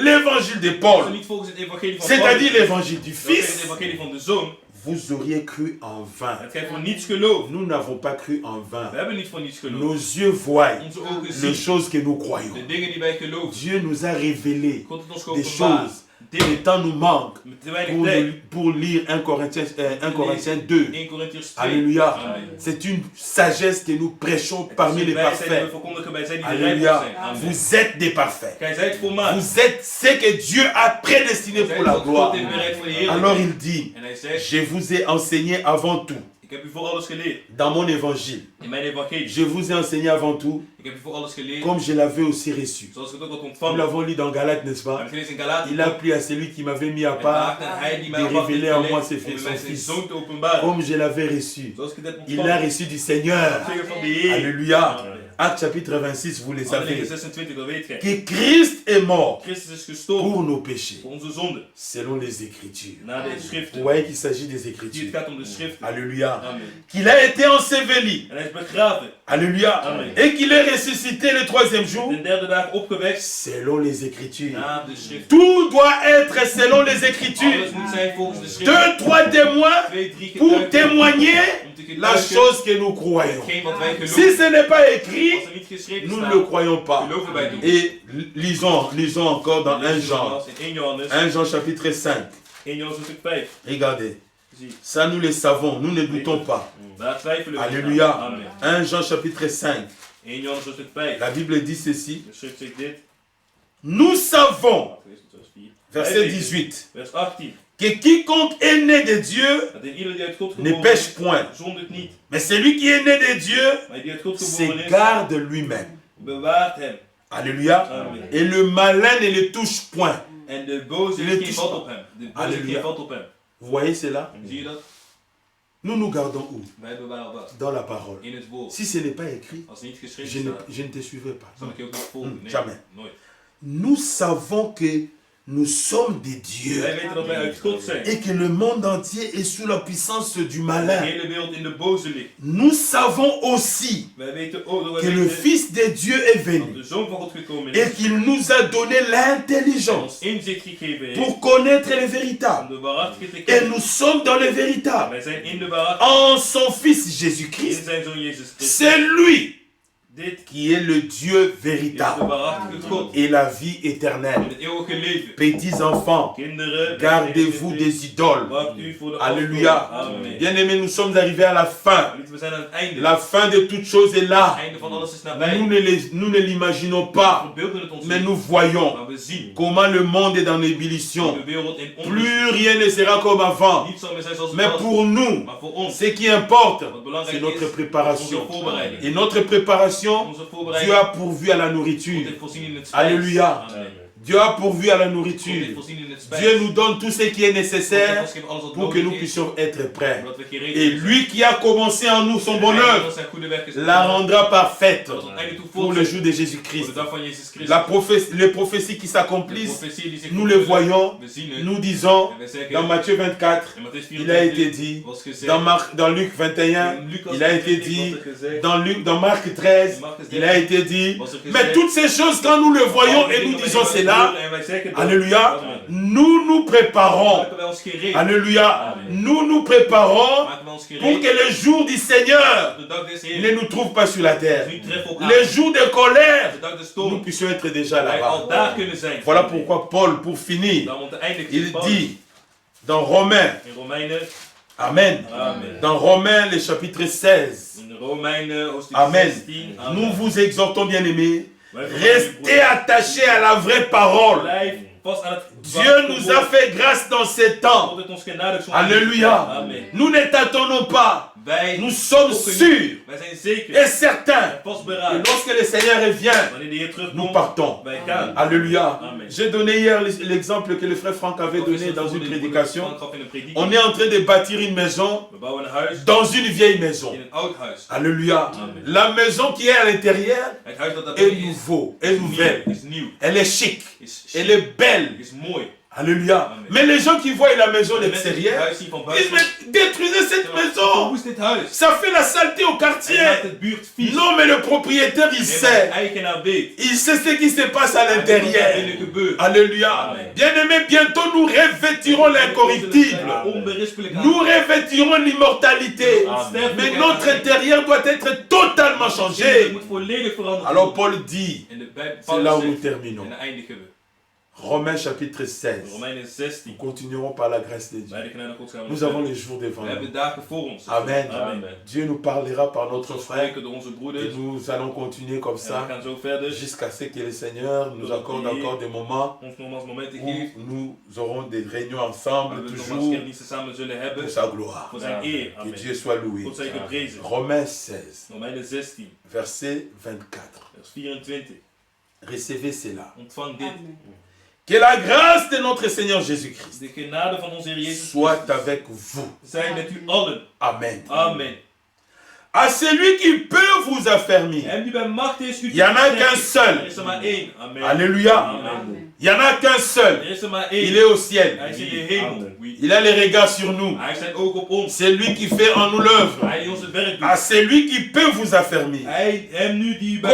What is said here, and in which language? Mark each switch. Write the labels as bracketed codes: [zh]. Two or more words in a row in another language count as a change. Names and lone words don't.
[nl] Als we Paul, niet volgens het evangelie van [fr] c'est-à-dire Paulus, l'évangile du [nl] dat is het [fr] Fils, [nl] evangelie van de Zoon, [fr] vous auriez cru en vain. [nl] Het gij voor niets gelooft. [fr] Nous n'avons pas cru en vain. [nl] We hebben niet voor niets geloofd. [fr] Nos yeux voient [nl] Onze ogen [fr] les [nl] zien [fr] choses que nous croyons. [nl] de dingen die wij geloven. [fr] Dieu nous a révélé [nl] God heeft ons [fr] des [nl] geopenbaard. [fr] choses. Le temps nous manque [nl] Met te weinig tijd. [fr] pour lire 1 Corinthiens 2. 1 Corinthians 2. Alléluia. [nl] Amen. [fr] C'est une sagesse que nous prêchons parmi les parfaits. [nl] We verkondigen bij zij die [fr] Alléluia. [nl] rijp zijn. Amen. [fr] Vous êtes des parfaits. [nl] Gij zijt volmaakt. [fr] Vous êtes ce que Dieu a prédestiné pour la gloire. [nl] God heeft bereid voor de [fr] Alors [nl] heerlijkheid. [fr] il dit, [nl] En hij zegt, [fr] je vous ai enseigné avant tout, [nl] ik heb u voor alles geleerd. [fr] dans mon évangile. [nl] In mijn evangelie. [fr] Je vous ai enseigné avant tout, [nl] Ik heb u voor alles geleerd. [fr] comme je l'avais aussi reçu. [nl] Zoals ik het ook had [fr] Nous [nl] ontvangen. [fr] l'avons lu dans Galates, n'est-ce [nl] We [fr] pas? [nl] hebben gelezen in Galaten. [fr] Il a plu à celui qui m'avait mis à [nl] Het [fr] part [nl] maakte hij die mij [fr] de [nl] op had [fr] révéler en moi [nl] gelegd [fr] ses [nl] om [fr] son [nl] mij zijn [fr] fils. [nl] zoon te openbaren. [fr] Comme je l'avais reçu. [nl] Zoals ik het heb [fr] Il l'a [nl] ontvangen. [fr] reçu du Seigneur. [nl] Ontvangen van de Heer. [fr] Alléluia. [nl] Amen. [fr] Acte chapitre 26, vous le [nl] Handelingen [fr] savez. [nl] 26, dat weet gij. [fr] Que Christ est mort [nl] Christus is gestorven [fr] pour nos péchés, [nl] voor onze zonden. [fr] selon les Écritures. [nl] Naar de [fr] Vous [nl] schriften. [fr] voyez qu'il s'agit des [nl] Die het [fr] Écritures. [nl] gaat om de schriften. [fr] Alléluia. [nl] Amen. [fr] Qu'il a été enseveli. [nl] En hij is begraven. [fr] Alléluia. [nl] Amen. [fr] Et qu'il est ressuscité le troisième jour, [nl] De derde dag opgewekt. [fr] selon les Écritures. [nl] Naar de schriften. [fr] Tout doit être selon les [nl] Alles [fr] Écritures. [nl] moet zijn volgens de schriften. [fr] 2, 3 témoins 2, 3 pour [nl] getuigen. [fr] témoigner [nl] Om te [fr] la [nl] getuigen [fr] chose que nous croyons. [nl] hetgeen wat wij [fr] Si [nl] geloven. [fr] ce n'est pas écrit, [nl] Als er niet geschreven [fr] nous ne [nl] staat, [fr] le croyons pas. [nl] geloven wij niet. [fr] Et lisons encore dans 1 Jean. [nl] In 1 Johannes. [fr] 1 Jean chapitre 5. [nl] 1 Johannes hoofdstuk 5. [fr] Regardez. [nl] Zie. [fr] Ça nous le savons, nous ne doutons pas. [nl] Daar twijfelen we niet [fr] Alléluia. [nl] aan. Amen. [fr] 1 Jean chapitre 5. [nl] 1 Johannes hoofdstuk 5. [fr] La Bible dit ceci. [nl] De schrift zegt dit. [fr] Nous savons, [nl] Vers 4. [fr] verset 18, [nl] Vers 18. [fr] que quiconque est né de Dieu [nl] Dat in ieder die uit God [fr] ne [nl] geboren [fr] pêche [nl] is, [fr] point. [nl] zondigt niet. [fr] Mais celui qui est né de Dieu [nl] Maar die uit God geboren is, [fr] s'égare de lui-même. [nl] bewaart hem. [fr] Alléluia. [nl] Amen. [fr] Et le malin ne le touche point. [nl] En de boze [fr] Le [nl] geen [fr] touche [nl] valt [fr] pas. [nl] op hem. De boze [fr] Alléluia. [nl] geen valt op hem. [fr] Vous voyez cela? [nl] Zie je dat? [fr] Nous nous gardons où? [nl] Wij bewaren wat? [fr] Dans la parole. [nl] In het woord. [fr] Si ce n'est pas écrit, [nl] Als het niet geschreven [fr] je ne, [nl] staat, [fr] je ne te suivrai pas. [nl] zal ik je ook niet volgen. Nee, [fr] Jamais. [nl] nooit. [fr] Nous savons que nous sommes des dieux [nl] Wij weten dat wij uit God zijn. [fr] et que le monde entier est sous la puissance du [nl] De [fr] malin. [nl] hele wereld in de boze ligt. [fr] Nous savons aussi [nl] Wij weten ook dat [fr] que [nl] wij [fr] le [nl] weten [fr] Fils de Dieu est [nl] dat [fr] venu [nl] de Zoon van God gekomen [fr] et [nl] is. [fr] qu'il nous a donné [nl] En [fr] l'intelligence [nl] ons inzicht gegeven heeft. [fr] pour connaître le [nl] Om [fr] véritable. [nl] de waarachtige te [fr] Et [nl] kennen. [fr] nous sommes dans le véritable. [nl] Wij zijn in de waarachtige. [fr] En son Fils [nl] In Jésus-Christ, zijn Zoon Jezus Christus. [fr] c'est lui [nl] Dit [fr] qui est le Dieu [nl] is de [fr] véritable [nl] waarachtige God. [fr] et la vie [nl] In [fr] éternelle. [nl] het eeuwige leven. [fr] Petits enfants, [nl] Kinderen, [fr] gardez-vous des idoles. [nl] wacht u voor de [fr] Alléluia. [nl] afgoden. Amen. [fr] Bien-aimés, nous sommes arrivés à la fin. [nl] Geliefden, we zijn aan het einde. [fr] La fin de toute chose est [nl] Het [fr] là. [nl] einde van alles is nabij. [fr] Nous ne l'imaginons [nl] We [fr] pas, [nl] verbeelden het ons [fr] mais [nl] niet. [fr] nous voyons [nl] Maar we zien [fr] comment le monde est en [nl] hoe [fr] ébullition. [nl] de wereld in ons [fr] Plus rien ne sera comme avant. [nl] niet zal meer zijn zoals het [fr] Mais [nl] was. [fr] pour nous, [nl] Maar voor ons, [fr] ce qui importe, [nl] wat belangrijk [fr] c'est notre [nl] is, onze [fr] préparation. [nl] voorbereiding. [fr] Et notre préparation, [nl] Onze [fr] Dieu [nl] voorbereiding. [fr] a pourvu à la [nl] God [fr] nourriture. [nl] heeft voorzien in het spijs. [fr] Alléluia. [nl] Amen. [fr] Dieu a pourvu à la [nl] God heeft [fr] nourriture. [nl] voorzien in het spijs. [fr] Dieu nous donne tout ce qui est [nl] God heeft [fr] nécessaire [nl] ons gegeven alles wat [fr] pour que [nl] nodig [fr] nous [nl] is, [fr] puissions être prêts. [nl] zodat we gereed [fr] Et [nl] zijn. [fr] lui qui a commencé en nous son [nl] En [fr] bonheur, [nl] hij die ons zijn goede werken zal [fr] la [nl] doen, [fr] rendra parfaite [nl] tot het einde toe [fr] pour le [nl] volzet, [fr] jour de [nl] voor Jésus-Christ. de dag van Jezus Christus. [fr] Les prophéties qui [nl] De [fr] s'accomplissent, [nl] profetie die zich [fr] nous le [nl] vervullen, [fr] voyons, [nl] we zien het. [fr] nous disons, [nl] En we zeggen, [fr] dans Matthieu 24, [nl] in Matthäus [fr] il a été 24 dit, [nl] was gezegd, [fr] dans Luc 21, [nl] in Lucas [fr] il a été 24 dit, [nl] was er gezegd, [fr] dans Marc 13, [nl] in Marcus [fr] il a été dit, [nl] was er gezegd, [fr] mais toutes ces choses, quand nous le voyons et nous disons cela, [nl] en wij zeggen dat, [fr] alléluia, [nl] Amen. [fr] nous nous préparons, [nl] maken wij ons gereed, [fr] alléluia, [nl] Amen. [fr] nous nous préparons [nl] maken wij ons [fr] pour [nl] gereed, [fr] que le jour du Seigneur [nl] de dag des [fr] ne [nl] Heeren, [fr] nous trouve pas sur la terre. [nl] niet treffen op [fr] Le [nl] aarde, [fr] jour de colère, [nl] de dag des [fr] nous [nl] storms, [fr] puissions être déjà [nl] wij al [fr] là-bas. [nl] daar kunnen zijn. [fr] Voilà pourquoi Paul, pour finir, [nl] Dan om te eindigen, [fr] il Paulus dit dans Romains, [nl] in Romeinen, [fr] Amen, [nl] Amen. [fr] dans Romains le chapitre 16, [nl] In Romeinen hoofdstuk Amen. 16, [fr] nous vous exhortons bien aimés, [nl] Wij vermanen u, [fr] restez [nl] broeder, [fr] attachés à la vraie parole. [nl] blijf vast aan het [fr] Dieu nous a fait grâce dans ces temps. [nl] God heeft ons genadig zo'n [fr] Alléluia. [nl] Amen. [fr] Nous ne tâtonnons pas. [nl] Wij [fr] Nous sommes [nl] zoeken niet. [fr] sûrs [nl] Wij zijn zeker [fr] et certains [nl] en [fr] que [nl] vastberaden. [fr] lorsque le Seigneur revient, [nl] Wanneer de Heer [fr] nous [nl] terugkomt, [fr] partons. [nl] wij gaan. [fr] Alléluia. [nl] Amen. [fr] J'ai donné hier l'exemple que le frère Franck avait donné dans une prédication. On On est en train de bâtir une maison [nl] We bouwen een huis [fr] dans une vieille maison. [nl] in een oud huis. [fr] Alléluia. [nl] Amen. [fr] La maison qui est à l'intérieur [nl] Het huis dat [fr] est [nl] daarbij is, [fr] nouveau, est nouvelle. [nl] is nieuw, [fr] Elle est chic. [nl] is [fr] Elle est belle. [nl] is mooi. [fr] Alléluia. [nl] Amen. [fr] Mais les gens qui voient la maison [nl] De [fr] de [nl] mensen die het [fr] l'extérieur, [nl] huis zien van [fr] ils [nl] buiten. [fr] disent, mais détruisez cette maison. [nl] Hoe is dit huis? [fr] Ça fait la saleté au [nl] Hij [fr] quartier. [nl] maakt het buurt vies. [fr] Non, mais le propriétaire, il [nl] Nee, maar de [fr] sait. [nl] eigenaar weet. [fr] Il sait ce qui se passe à [nl] Hij weet wat daar [fr] l'intérieur. [nl] binnen gebeurt. [fr] Alléluia. [nl] Amen. [fr] Bien-aimés, bientôt nous revêtirons l'incorruptible. [nl] Onberispelijk [fr] Nous revêtirons l'immortalité. [nl] Amen. [fr] Mais notre intérieur doit être totalement [nl] Het [fr] changé. [nl] moet volledig veranderd [fr] Alors [nl] worden. [fr] Paul dit, [nl] En de Bijbel [fr] c'est là où nous [nl] zegt, [fr] terminons. [nl] en dan eindigen we. [fr] Romains chapitre 16. [nl] Romeinen [fr] Nous 16. continuerons par la grâce de Dieu. [nl] Bij de genade Gods gaan we [fr] Nous [nl] nog [fr] avons [nl] verder. [fr] les jours devant [nl] We hebben [fr] nous. [nl] dagen voor ons. [fr] Amen. [nl] Amen. [fr] Dieu nous parlera par [nl] We [fr] notre [nl] zullen [fr] frère [nl] spreken door onze [fr] et [nl] broeders. [fr] nous allons continuer comme [nl] En we [fr] ça [nl] gaan zo verder. [fr] jusqu'à ce que le Seigneur nous accorde encore des moments [nl] Ons nogmaals momenten [fr] où [nl] geeft. [fr] nous aurons des réunions [nl] Waar [fr] ensemble, [nl] we nogmaals [fr] toujours [nl] kermissen samen zullen hebben. [fr] pour sa gloire. [nl] Voor zijn eer. [fr] Que [nl] Amen. [fr] Dieu soit loué. [nl] God zij geprezen. [fr] Romains 16, [nl] Romeinen 16. [fr] verset 24. [nl] Vers 24. [fr] Recevez cela. [nl] Ontvang dit. [fr] Amen. Que la grâce de notre Seigneur Jésus-Christ [nl] De genade van onze Heer Jezus [fr] soit Christus avec vous. [nl] zij met u allen. [fr] Amen. [nl] Amen. [fr] À celui qui peut vous affermir. [nl] Hem die bij macht is u [fr] Il y en a qu'un [nl] Er [fr] seul. [nl] is er maar één. Amen. [fr] Alléluia. [nl] Amen. [fr] Il n'y en a qu'un seul. [nl] Er is er maar [fr] Il [nl] één. [fr] est au ciel. [nl] Hij is in de hemel. Amen. [fr] Oui. Il a les regards sur nous. [nl] Hij heeft zijn oog op ons. [fr] C'est lui qui fait en nous l'œuvre. [nl] Hij die ons het werk [fr] À [nl] doet. [fr] celui qui peut vous affermir. [nl] Hem nu die u bij